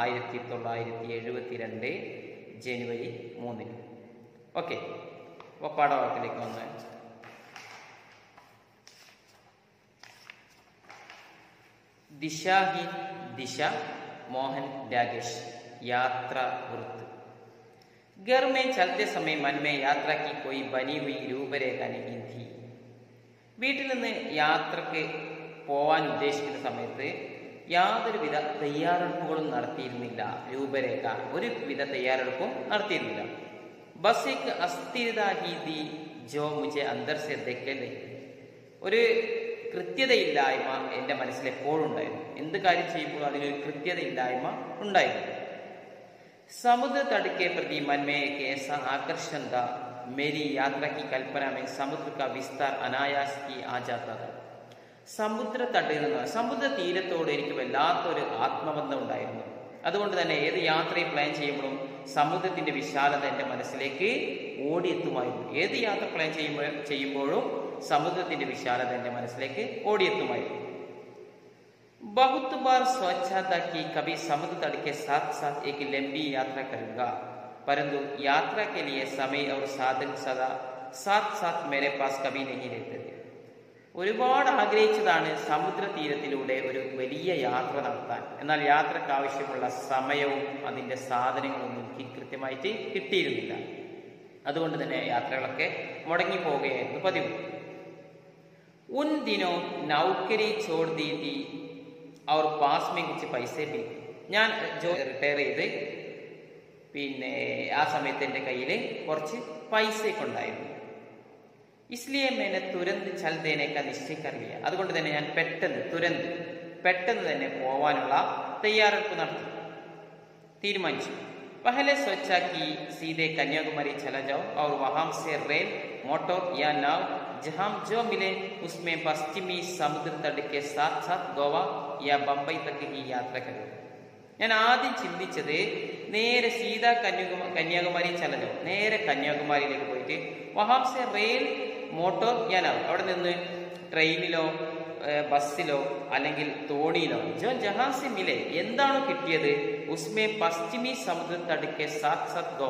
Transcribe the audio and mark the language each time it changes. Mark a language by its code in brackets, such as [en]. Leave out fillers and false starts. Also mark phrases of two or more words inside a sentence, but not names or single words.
[ml] 1972 ജനുവരി 3-ന്. ഓക്കെ, അപ്പോൾ പാഠഭാഗത്തിലേക്ക് വന്ന് ദിശാഹീൻ ദിശ മോഹൻ രാകേഷ് [hi] यात्रा वृत्त। घर में चलते समय मन में यात्रा की कोई बनी हुई रूपरेखा नहीं थी. [ml] വീട്ടിൽ നിന്ന് യാത്രക്ക് പോവാൻ ഉദ്ദേശിക്കുന്ന സമയത്ത് യാതൊരുവിധ തയ്യാറെടുപ്പുകളും നടത്തിയിരുന്നില്ല. രൂപരേഖ, ഒരു വിധ തയ്യാറെടുപ്പും നടത്തിയിരുന്നില്ല. [hi] ബസ് एक अस्थिरता ही थी जो मुझे अंदर से देखे नहीं. [ml] ഒരു കൃത്യതയില്ലായ്മ എൻ്റെ മനസ്സിൽ എപ്പോഴും ഉണ്ടായിരുന്നു. എന്ത് കാര്യം ചെയ്യുമ്പോഴും അതിനൊരു കൃത്യതയില്ലായ്മ ഉണ്ടായിരുന്നു. [hi] समुद्र तट के प्रति मन में एक ऐसा आकर्षण था, मेरी यात्रा की कल्पना में समुद्र का विस्तार अनायास ही आ जाता था. [ml] സമുദ്ര തീരത്തോട് എനിക്ക് വല്ലാത്തൊരു ആത്മബന്ധം ഉണ്ടായിരുന്നു. അതുകൊണ്ട് തന്നെ ഏത് യാത്രയും പ്ലാൻ ചെയ്യുമ്പോഴും സമുദ്രത്തിന്റെ വിശാലത എൻ്റെ മനസ്സിലേക്ക് ഓടിയെത്തുമായിരുന്നു. ഏത് യാത്ര പ്ലാൻ ചെയ്യുമ്പോഴും സമുദ്രത്തിന്റെ വിശാലത എൻ്റെ മനസ്സിലേക്ക് ഓടിയെത്തുമായിരുന്നു. [hi] बहुत बार सोचा था कि कभी समुद्र तट के साथ साथ एक लंबी यात्रा करूंगा, परंतु यात्रा के लिए समय और साधन सदा साथ साथ मेरे पास कभी नहीं रहते थे. [ml] ഒരുപാട് ആഗ്രഹിച്ചതാണ് സമുദ്ര തീരത്തിലൂടെ ഒരു വലിയ യാത്ര നടത്താൻ. എന്നാൽ യാത്രക്ക് ആവശ്യമുള്ള സമയവും അതിൻ്റെ സാധനങ്ങളൊന്നും എനിക്ക് കൃത്യമായിട്ട് കിട്ടിയിരുന്നില്ല. അതുകൊണ്ട് തന്നെ യാത്രകളൊക്കെ മുടങ്ങി പോവുകയായിരുന്നു പതിവ്. [hi] उन दिनों नौकरी छोड़ दी थी और पास में कुछ पैसे भी. [ml] ഞാൻ റിട്ടയർ ചെയ്ത് പിന്നെ ആ സമയത്ത് എൻ്റെ കയ്യിൽ കുറച്ച് പൈസയൊക്കെ ഉണ്ടായിരുന്നു. [hi] इसलिए मैंने तुरंत चल देने का निश्चय कर लिया. [ml] അതുകൊണ്ട് തന്നെ ഞാൻ പെട്ടെന്ന് തന്നെ പോവാനുള്ള തയ്യാറെടുപ്പ് നടത്തി, തീരുമാനിച്ചു. [hi] पहले सोचा कि सीधे कन्याकुमारी चला जाओ और वहां से रेल, मोटर या नाव जहां जो मिले उसमें पश्चिमी समुद्र तट के साथ साथ गोवा या बंबई तक की यात्रा करें. [ml] ഞാൻ ആദ്യം ചിന്തിച്ചത് നേരെ [hi] सीधे कन्याकुमारी चलो, [ml] നേരെ കന്യാകുമാരിയിലേക്ക് പോയിട്ട് [hi] वहां से रेल मोटर या नाव, [ml] അവിടെ നിന്ന് ട്രെയിനിലോ ബസ്സിലോ അല്ലെങ്കിൽ തോണിയിലോ [hi] जो जहां से मिले [ml] എന്താണോ കിട്ടിയത് [hi] उसमें पश्चिमी समुद्र तट के साथ साथ गोवा.